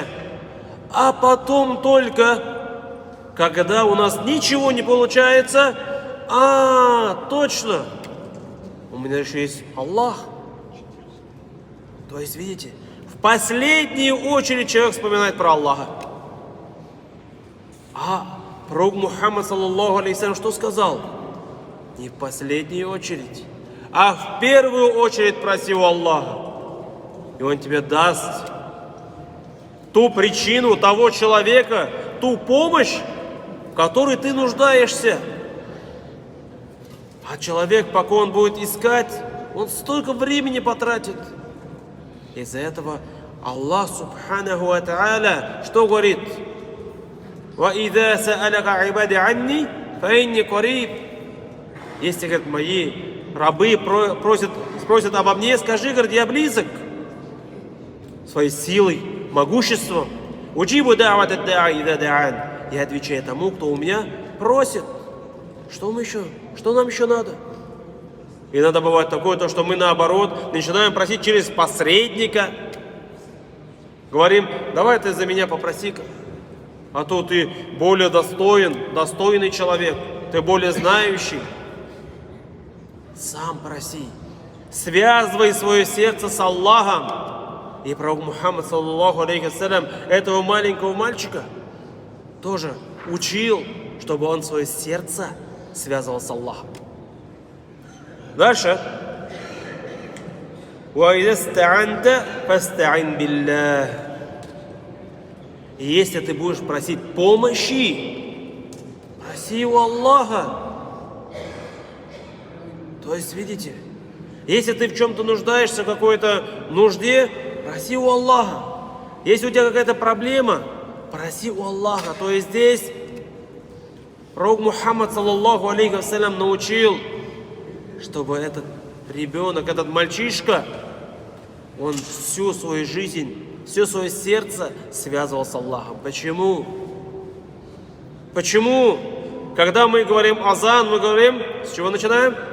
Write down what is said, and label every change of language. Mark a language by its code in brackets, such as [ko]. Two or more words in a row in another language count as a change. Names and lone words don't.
[ru] А потом только, когда у нас ничего не получается, точно, у меня еще есть Аллах. То есть, видите, в последнюю очередь человек вспоминает про Аллаха. А пророк Мухаммад, [ar] صلى الله عليه وسلم, [ru] что сказал? Не в последнюю очередь, а в первую очередь проси у Аллаха. И Он тебе даст. ту причину, того человека, ту помощь, в которой ты нуждаешься. А человек, пока он будет искать, он столько времени потратит. Из-за этого Аллах [ar] سبحانه وتعالى [ru] что говорит? [ar] وَإِذَا سَأَلَكَ عِبَادِ عَنِّي فَإِنِّي قَرِيبٌ. [ru] Если, говорит, мои рабы спросят обо мне, скажи, говорит, я близок своей силой, могуществом. [ar] «أجيب دعوة الداع إذا دعان». [ru] Я отвечаю тому, кто у меня просит. Что нам еще надо? Иногда бывает такое, то, что мы наоборот начинаем просить через посредника. Говорим, давай ты за меня попроси-ка. А то ты более достойный человек, ты более знающий. Сам проси. Связывай свое сердце с Аллахом. И пророк Мухаммад, [ar] صلى الله عليه وسلم, [ru] этого маленького мальчика тоже учил, чтобы он свое сердце связывал с Аллахом. Дальше. [ar] وَإِذَا اسْتَعَنْتَ فَاسْتَعِنْ بِاللَّهِ. [ru] И если ты будешь просить помощи, проси у Аллаха. То есть, видите, если ты в чем-то нуждаешься, в какой-то нужде, проси у Аллаха. Если у тебя какая-то проблема, проси у Аллаха. То есть здесь пророк Мухаммад, [ar] صلى الله عليه وسلم, [ru] научил, чтобы этот ребенок, этот мальчишка, он всю свою жизнь, все свое сердце связывал с Аллахом. Почему? Почему? Когда мы говорим азан, мы говорим, с чего начинаем?